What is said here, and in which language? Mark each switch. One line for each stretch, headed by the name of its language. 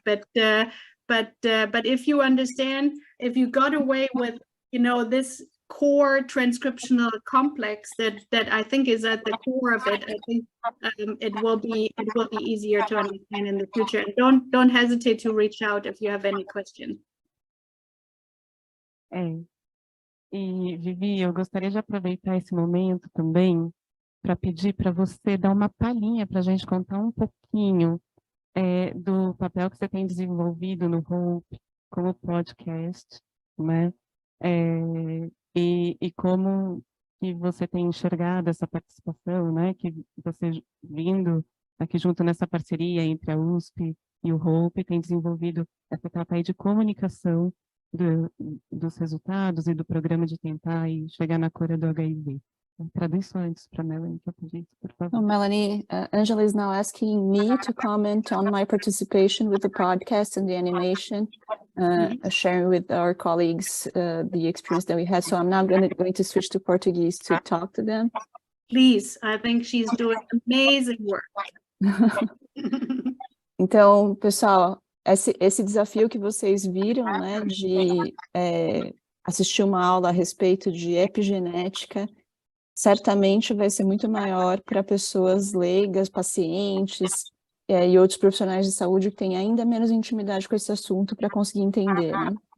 English: But if you understand, if you got away with, you know, this core transcriptional complex that I think is at the core of it, I think it will be easier to understand in the future. And don't hesitate to reach out if you have any questions.
Portuguese: E Vivi, eu gostaria de aproveitar esse momento também para pedir para você dar uma palhinha para a gente contar um pouquinho do papel que você tem desenvolvido no HOPE como podcast, né? E como que você tem enxergado essa participação, né? Que você vindo aqui junto nessa parceria entre a USP e o HOPE tem desenvolvido essa etapa aí de comunicação dos resultados e do programa de tentar e chegar na cura do HIV. Traduz só antes para Melanie, que eu pedi, por favor.
English: Oh, Melanie, Angela is now asking me to comment on my participation with the podcast and the animation, sharing with our colleagues the experience that we had. So I'm now going to switch to Portuguese to talk to them. Please, I think she's doing amazing work.
Portuguese: Então, pessoal, esse desafio que vocês viram, né, de assistir uma aula a respeito de epigenética, certamente vai ser muito maior para pessoas leigas, pacientes, e outros profissionais de saúde que têm ainda menos intimidade com esse assunto para conseguir entender, né?